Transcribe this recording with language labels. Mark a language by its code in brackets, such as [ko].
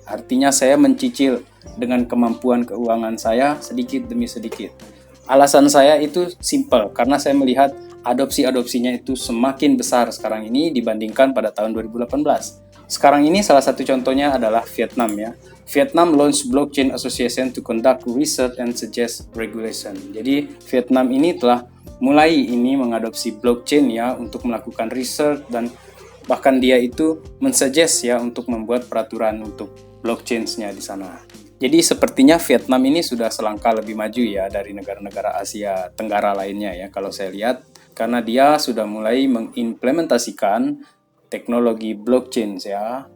[id] Artinya saya mencicil dengan kemampuan keuangan saya sedikit demi sedikit. Alasan saya itu simple, karena saya melihat adopsi-adopsinya itu semakin besar sekarang ini dibandingkan pada tahun 2018. Sekarang ini salah satu contohnya adalah Vietnam ya. [en] Vietnam launch Blockchain Association to conduct research and suggest regulation. [id] Jadi Vietnam ini telah mulai ini mengadopsi blockchain ya untuk melakukan research, dan bahkan dia itu mensuggest ya untuk membuat peraturan untuk blockchain-nya di sana. Jadi sepertinya Vietnam ini sudah selangkah lebih maju ya dari negara-negara Asia Tenggara lainnya ya kalau saya lihat, karena dia sudah mulai mengimplementasikan teknologi blockchain ya.